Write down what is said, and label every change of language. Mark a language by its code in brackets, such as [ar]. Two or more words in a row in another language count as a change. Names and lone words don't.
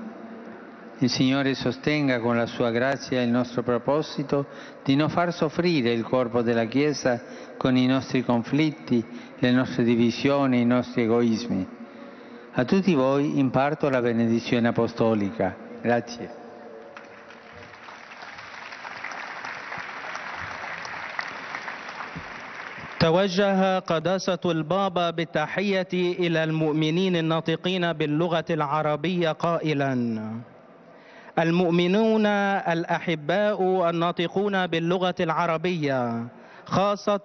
[it] Il Signore sostenga con la Sua grazia il nostro proposito di non far soffrire il corpo della Chiesa con i nostri conflitti, le nostre divisioni, i nostri egoismi. A tutti voi imparto la benedizione apostolica. Grazie. [ar] توجه قداسة البابا بالتحية إلى المؤمنين الناطقين باللغة العربية قائلا: المؤمنون الأحباء الناطقون باللغة العربية، خاصة